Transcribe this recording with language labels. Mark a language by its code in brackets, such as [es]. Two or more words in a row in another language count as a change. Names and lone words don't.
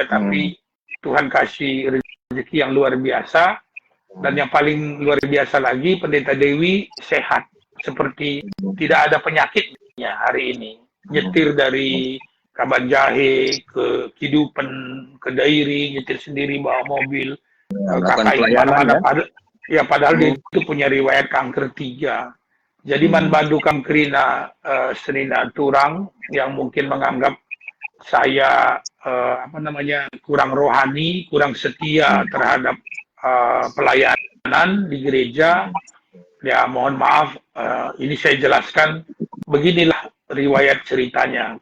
[id] Tapi Tuhan kasih rezeki yang luar biasa, dan yang paling luar biasa lagi, Pendeta Dewi sehat, seperti tidak ada penyakitnya hari ini. Nyetir dari Kaban Jahe ke Kidupen, ke Dairi, nyetir sendiri bawa mobil, kakak mana-mana. Padahal dia itu punya riwayat kanker 3. Jadi [btx] man bandu kam kerina senina turang [id] yang mungkin menganggap saya kurang rohani, kurang setia terhadap pelayanan di gereja. Ya mohon maaf, ini saya jelaskan beginilah riwayat ceritanya.